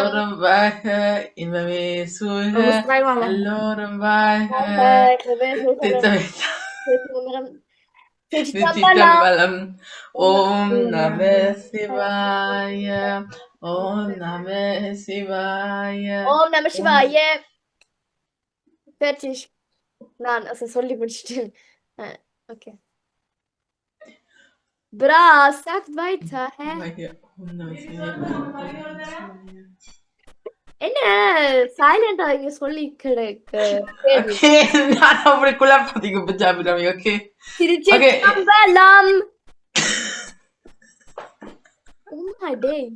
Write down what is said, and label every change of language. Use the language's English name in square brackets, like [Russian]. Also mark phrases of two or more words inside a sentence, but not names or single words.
[Tamil] எல்லோரும் வாழ்க, இன்பமே சூழ்க, எல்லோரும் வாழ்க. திருச்சிற்றம்பலம். ஓம் நம சிவாய, ஓம் நம சிவாய. ஓம் நம சிவாய. [German] Fertig. Nein, also [Tamil] சொல்லி முடிச்சிட்டேன். [German] Okay. Bra, sagt weiter, hä? [Tamil] ஓம் நம சிவாய. என்ன சைலண்டா இங்க சொல்லி கிடக்கு. Okay, நான் அப்படி குழப்பத்துக்கு பஞ்சாபிராமி. ஓகே திருச்சிற்றம்பலம். [English] Oh my days.